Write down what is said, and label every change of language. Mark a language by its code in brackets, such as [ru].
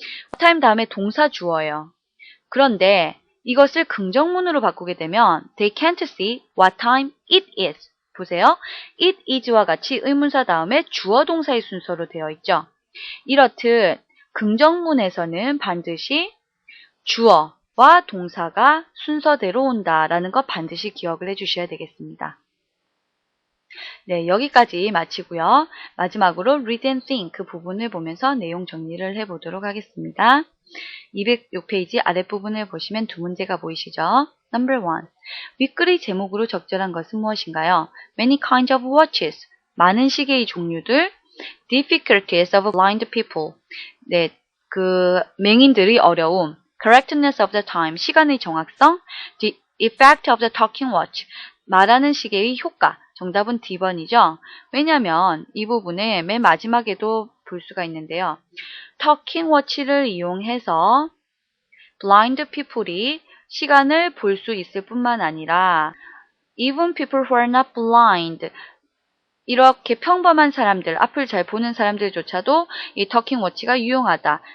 [en] What time [ko] 다음에 동사 주어예요. 그런데 이것을 긍정문으로 바꾸게 되면 [en] They can't see what time it is. [ko] 보세요. [en] It is [ko] 와 같이 의문사 다음에 주어 동사의 순서로 되어 있죠. 이렇듯 긍정문에서는 반드시 주어와 동사가 순서대로 온다라는 것 반드시 기억을 해주셔야 되겠습니다. 네, 여기까지 마치고요. 마지막으로 [en] read and think [ko] 그 부분을 보면서 내용 정리를 해보도록 하겠습니다. 206페이지 아랫부분을 보시면 두 문제가 보이시죠? [en] Number 1. [ko] 윗글의 제목으로 적절한 것은 무엇인가요? [en] Many kinds of watches. [ko] 많은 시계의 종류들. [en] Difficulties of blind people. [ko] 네, 그 맹인들의 어려움, [en] correctness of the time, [ko] 시간의 정확성, [en] the effect of the talking watch, [ko] 말하는 시계의 효과. 정답은 D번이죠. 왜냐하면 이 부분에 맨 마지막에도 볼 수가 있는데요. talking watch를 이용해서 blind people이 시간을 볼 수 있을 뿐만 아니라 [en] even people who are not blind, [ko] 이렇게 평범한 사람들, 앞을 잘 보는 사람들조차도 이 talking watch가 유용하다.